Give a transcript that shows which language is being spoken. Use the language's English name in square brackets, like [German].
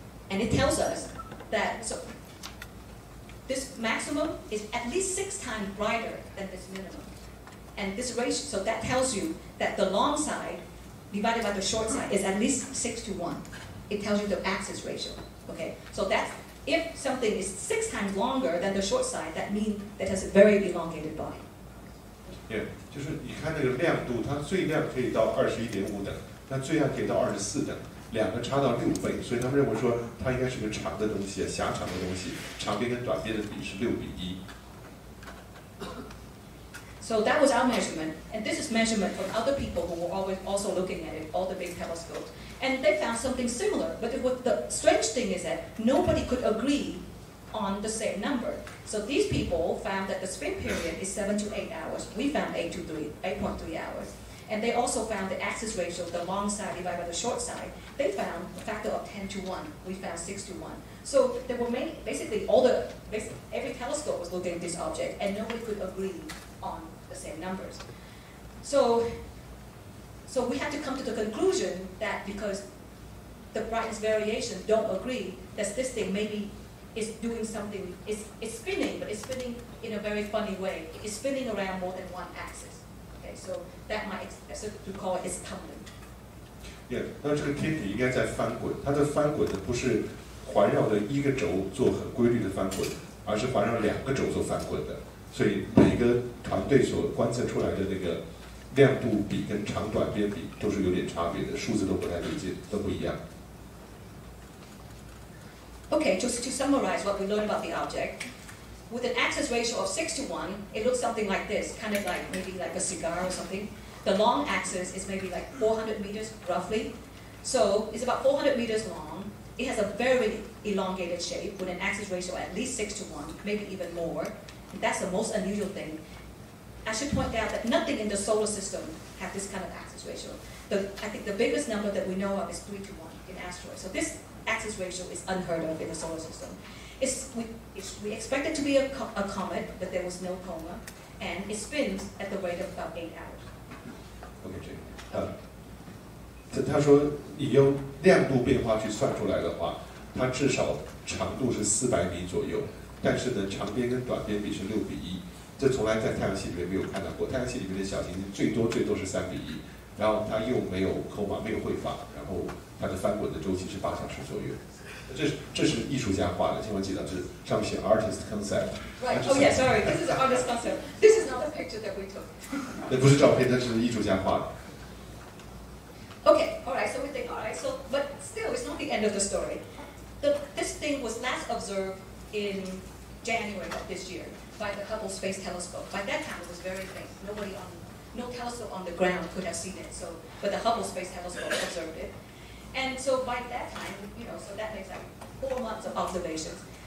[English] And it tells us that this maximum is at least 6 times brighter than this minimum. And this ratio, so that tells you that the long side divided by the short side is at least 6:1. It tells you the axis ratio. Okay, so that's if something is 6 times longer than the short side, that means that has a very elongated body. [Chinese] Yeah, 就是你看那个亮度，它最亮可以到21.5等，那最暗可以到24等。 2个差到6倍，所以他们认为说它应该是个长的东西，狭长的东西，长边跟短边的比是6:1。 [English] So that was our measurement, and this is measurement from other people who were always also looking at it, all the big telescopes, and they found something similar. But the strange thing is that nobody could agree on the same number. So these people found that the spin period is 7 to 8 hours. We found 8.3 hours. And they also found the axis ratio, the long side divided by the short side. They found a factor of 10:1. We found 6:1. So there were basically every telescope was looking at this object, and nobody could agree on the same numbers. So we had to come to the conclusion that because the brightness variation don't agree, that this thing maybe is doing something. It's spinning, but it's spinning in a very funny way. It's spinning around more than one axis. So that might, to call it, is tumbling. [Chinese] Yeah, 那这个天体应该在翻滚，它的翻滚呢不是环绕着1个轴做很规律的翻滚，而是环绕2个轴做翻滚的。所以每个团队所观测出来的那个亮度比跟长短边比都是有点差别的，数字都不太对劲，都不一样。 [English] Okay, just to summarize what we learned about the object. With an axis ratio of 6:1, it looks something like this, kind of like maybe like a cigar or something. The long axis is maybe like 400 meters roughly. So it's about 400 meters long. It has a very elongated shape with an axis ratio at least 6:1, maybe even more. And that's the most unusual thing. I should point out that nothing in the solar system has this kind of axis ratio. I think the biggest number that we know of is 3:1 in asteroids. So this axis ratio is unheard of in the solar system. We expect it to be a comet, but there was no coma, and it spins at the rate of about 8 hours. [Chinese] OK， 他说你用亮度变化去算出来的话，它至少长度是400米左右，但是呢，长边跟短边比是6:1，这从来在太阳系里面没有看到过。太阳系里面的小行星最多是3:1，然后它又没有coma，没有会法，然后它的翻滚的周期是8小时左右。这是艺术家画的，请我记得，这上面写 [English] artist concept。 Right. Oh yeah. Sorry. This is an artist concept. This is not the picture that we took. [Chinese] 那不是照片，那是艺术家画的。 [English] Okay. All right. So we think. All right. So, but still, it's not the end of the story. This thing was last observed in January of this year by the Hubble Space Telescope. By that time, it was very faint. No telescope on the ground could have seen it. So, but the Hubble Space Telescope observed it. And so by that time, so that makes like 4 months of observations.